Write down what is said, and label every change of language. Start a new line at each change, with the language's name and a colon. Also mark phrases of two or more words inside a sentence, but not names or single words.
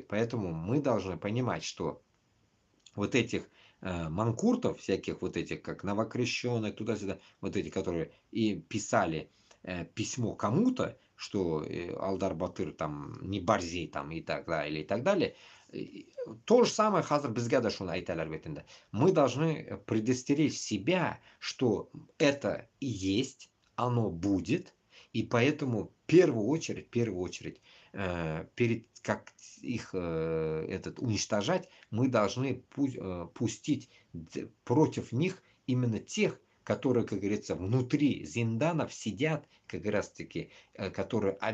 Russian: Поэтому мы должны понимать, что вот этих манкуртов, всяких вот этих, как новокрещенных, туда-сюда, вот эти, которые и писали письмо кому-то, что Алдар-Батыр там не борзей там и так далее, То же самое
Tatar: хазыр бізге да шуны айталар бит инде.
Russian: Мы должны предостеречь себя, что это и есть, оно будет, и поэтому в первую очередь, перед как их уничтожать, мы должны пустить против них именно тех, которые, как говорится, внутри зинданов сидят, как раз таки, которые